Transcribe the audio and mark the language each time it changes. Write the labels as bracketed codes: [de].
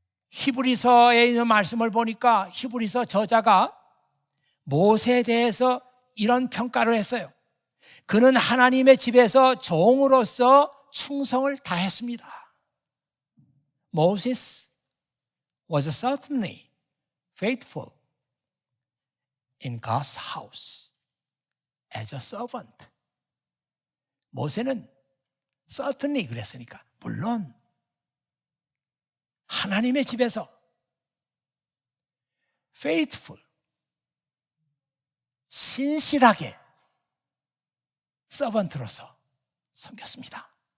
[ko] 히브리서에 있는 말씀을 보니까 히브리서 저자가 모세에 대해서 이런 평가를 했어요. 그는 하나님의 집에서 종으로서 충성을 다했습니다. [en] Moses was certainly faithful in God's house as a servant. [ko] 모세는 certainly 그랬으니까 물론 하나님의 집에서 faithful, 신실하게 서번트로서 섬겼습니다.